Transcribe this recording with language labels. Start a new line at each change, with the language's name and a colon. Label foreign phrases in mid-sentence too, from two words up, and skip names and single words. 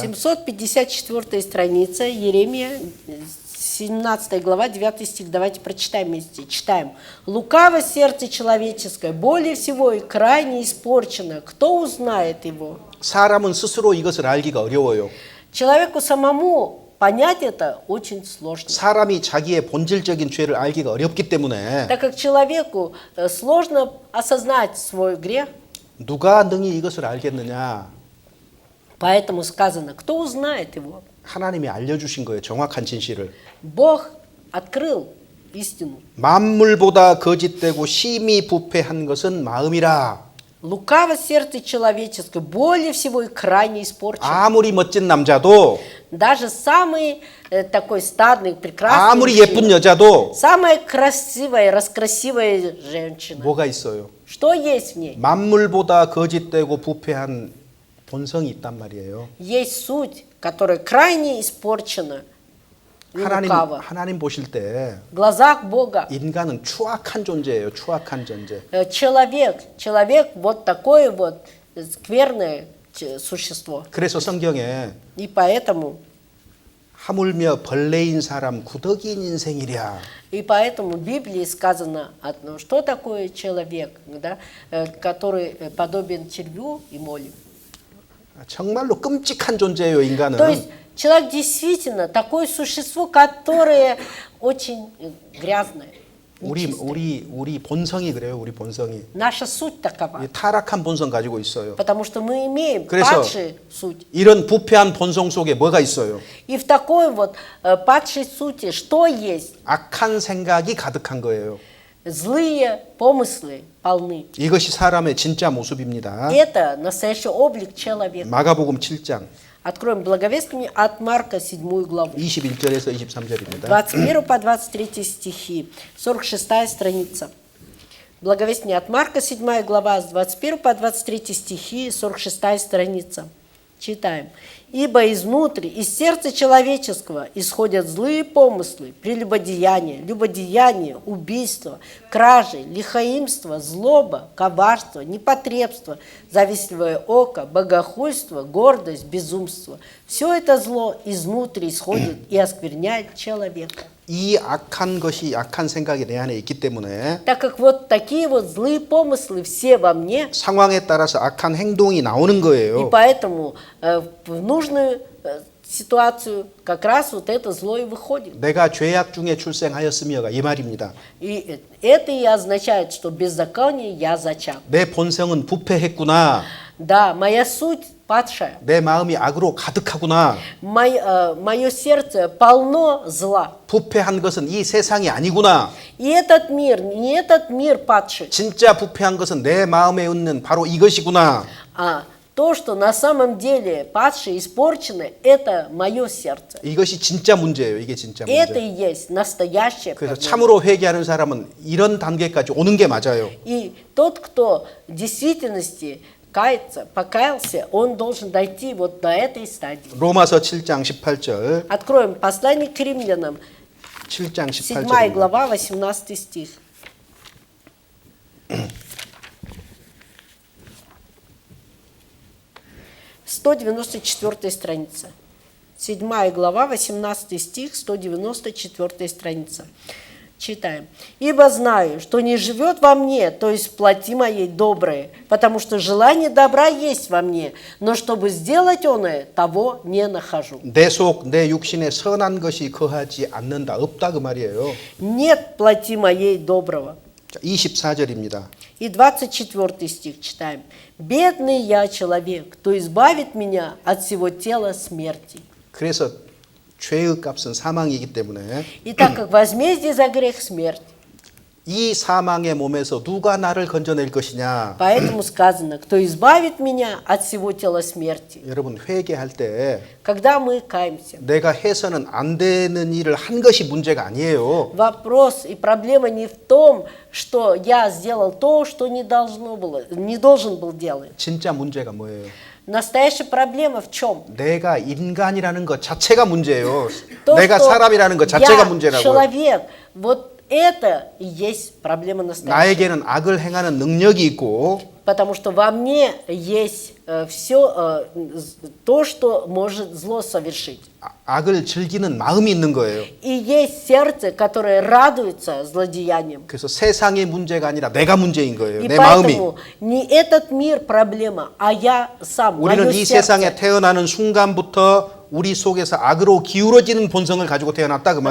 Russian: 754 страница, Иеремия, 17 глава, 9 стих. Давайте прочитаем вместе. Читаем. «Лукаво сердце человеческое, более всего и крайне испорчено. Кто узнает его?»
Korean: 사람은 스스로 이것을 알기가 어려워요.
Russian: Человеку самому понять это очень сложно.
Korean: 사람이 자기의 본질적인 죄를 알기가 어렵기 때문에
Russian: Так как человеку сложно осознать свой грех,
Korean: 누가 능히 이것을 알겠느냐?
Russian: поэтому сказано, кто узнает его?
Korean: 하나님이 알려주신 거예요. 정확한 진실을.
Russian: Бог открыл истину.
Korean: 만물보다 거짓되고 심히 부패한 것은 마음이라.
Russian: Лукаво сердце человеческое, более всего и крайне испорчено.
Korean: 아무리 멋진 남자도,
Russian: Даже самый такой статный, прекрасный
Korean: 아무리
Russian: мужчина,
Korean: 예쁜 여자도
Russian: самая красивая, раскрасивая женщина.
Korean: 뭐가 있어요?
Russian: Что есть в ней?
Korean: 만물보다 거짓되고 부패한 본성이 있단 말이에요.
Russian: Есть суть, которая крайне испорчена и лукава.
Korean: 하나님 보실 때
Russian: В глазах Бога
Korean: 인간은 추악한 존재예요. 추악한 존재.
Russian: человек вот такое вот скверное существо.
Korean: 그래서 성경에
Russian: И поэтому
Korean: 하물며 벌레인 사람 구더기인 인생이랴.
Russian: в Библии сказано, что такое человек, да, который подобен червю и молю.
Korean: 정말로 끔찍한 존재예요, 인간은.
Russian: То есть человек действительно такое существо, которое очень грязное.
Korean: 우리 본성이 그래요. 우리 본성이.
Russian: Наша суть такова.
Korean: 이 타락한 본성 가지고 있어요.
Russian: Потому что мы имеем
Korean: 그래서
Russian: падшую суть.
Korean: 이런 부패한 본성 속에 뭐가 있어요?
Russian: И в такой вот падшей сути что есть?
Korean: 악한 생각이 가득한 거예요.
Russian: Злые помыслы полны.
Korean: 이것이 사람의 진짜 모습입니다.
Russian: Это настоящий облик человека.
Korean: 마가복음 7장
Russian: Откроем благовествование от Марка, 7 главу.
Korean: 21절에서 23절입니다.
Russian: 21 по 23 стихи, 46 страница. Благовестие от Марка, 7 глава, с 21 по 23 стихи, 46 страница. Читаем. «Ибо изнутри, из сердца человеческого исходят злые помыслы, прелюбодеяние, любодеяние, убийство, кражи, лихоимство, злоба, коварство, непотребство, завистливое око, богохульство, гордость, безумство. Все это зло изнутри исходит и оскверняет человека».
Korean: 이 악한 것이 악한 생각이 내 안에 있기 때문에
Russian: Так как вот такие вот злые помыслы все во мне,
Korean: 상황에 따라서 악한 행동이 나오는
Russian: и
Korean: 거예요.
Russian: поэтому в нужную ситуацию как раз вот это зло и выходит.
Korean: 내가 죄악 중에 출생하였으며가 이 말입니다.
Russian: И это и означает, что беззаконие я зачат.
Korean: 내 본성은 부패했구나.
Russian: Да, моя суть падшая.
Korean: 내 마음이 악으로 가득하구나.
Russian: Мое сердце полно зла.
Korean: 부패한 것은 이 세상이 아니구나.
Russian: И этот мир, не этот мир падший,
Korean: 진짜 부패한 것은 내 마음에 있는 바로 이것이구나.
Russian: а то, что на самом деле падшие, испорчены, это мое сердце.
Korean: 이것이 진짜 문제예요. 이게 진짜
Russian: Это
Korean: 문제.
Russian: и есть настоящая
Korean: 그래서
Russian: проблема.
Korean: 참으로 회개하는 사람은 이런 단계까지 오는 게 맞아요.
Russian: И тот, кто в действительности кается, покаялся, он должен дойти вот до этой стадии.
Korean: 로마서 7장 18절.
Russian: Откроем послание к римлянам,
Korean: 7장
Russian: 7
Korean: 18절.
Russian: глава, 18 стих. «194 страница. 7 глава, 18 стих, 194 страница. Читаем. «Ибо знаю, что не живет во мне, то есть в плоти моей доброе, потому что желание добра есть во мне, но чтобы сделать оное, того не нахожу».
Korean: 내 속, 내 육신에 선한 것이 거하지 않는다. 없다 그 말이에요.
Russian: «Нет плоти моей доброго».
Korean: 자, 24절입니다.
Russian: И 24 стих читаем. «Бедный я человек, кто избавит меня от всего тела смерти».
Korean: 그래서 죄의 값은 사망이기 때문에
Russian: И так как возмездие за грех смерть,
Korean: 이 사망의 몸에서 누가 나를 건져낼 것이냐.
Russian: поэтому сказано, кто избавит меня от всего тела смерти.
Korean: 여러분 회개할 때
Russian: Когда мы каемся,
Korean: 내가 해서는 안 되는 일을 한 것이 문제가 아니에요.
Russian: вопрос и проблема не в том, что я сделал то, что не должен был делать.
Korean: 진짜 문제가 뭐예요?
Russian: Настоящая проблема в чем?
Korean: 내가 인간이라는 것 자체가 문제예요.
Russian: То,
Korean: 내가
Russian: что
Korean: 사람이라는 것 자체가
Russian: я
Korean: 문제라고요.
Russian: человек, вот это и есть проблема настоящая.
Korean: 나에게는 악을 행하는 능력이 있고
Russian: Потому что во мне есть все то, что может зло совершить.
Korean: 악을 즐기는 마음이 있는 거예요.
Russian: И есть сердце, которое радуется злодеяниям.
Korean: 그래서 세상의 문제가 아니라 내가 문제인 거예요.
Russian: И
Korean: 내 마음이.
Russian: поэтому не этот мир проблема, а я сам,
Korean: 우리는
Russian: мое
Korean: 이 세상에
Russian: сердце.
Korean: 태어나는 순간부터 우리 속에서 악으로 기울어지는 본성을 가지고 태어났다 그 말이에요.